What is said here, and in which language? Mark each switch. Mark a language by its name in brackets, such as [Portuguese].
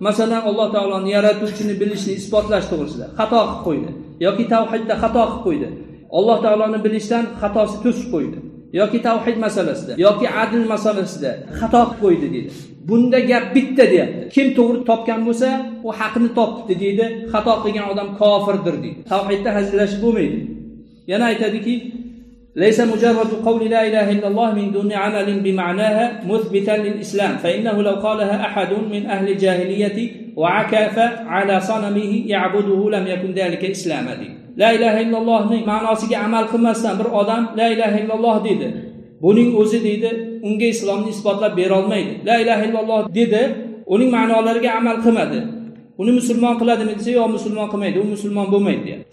[Uzbek] Masalan, Alloh taoloni yaratuvchini bilishni isbotlash to'g'risida xato qilib qo'ydi yoki tavhidda xato qilib qo'ydi. Alloh taoloni bilishdan xatosi to'sib qo'ydi yoki tavhid masalasida yoki adl masalasida xato qilib qo'ydi dedi. Bunda gap bitta deyapti. Kim to'g'ri topgan bo'lsa, u haqni topdi deydi. Xato qilgan odam kofirdir deydi. Tavhidda hazillashib bo'lmaydi. Yana aytadiki, [Arabic] ليس مجرد قول لا اله الا الله من دون عمل بمعناها مثبتا للاسلام فانه لو قالها احد من اهل الجاهليه وعكف على صنمه يعبده لم يكن ذلك اسلاما لا اله الا الله [Uzbek] ma'nosiga amal qilmasdan bir odam la ilaha illalloh dedi, buning o'zi dedi unga islomni isbotlab bera olmaydi. La ilaha illalloh dedi, uning ma'nolariga amal qilmadi. Uni musulmon qiladimi desa, yo'q, musulmon qilmaydi, u musulmon bo'lmaydi deyapti.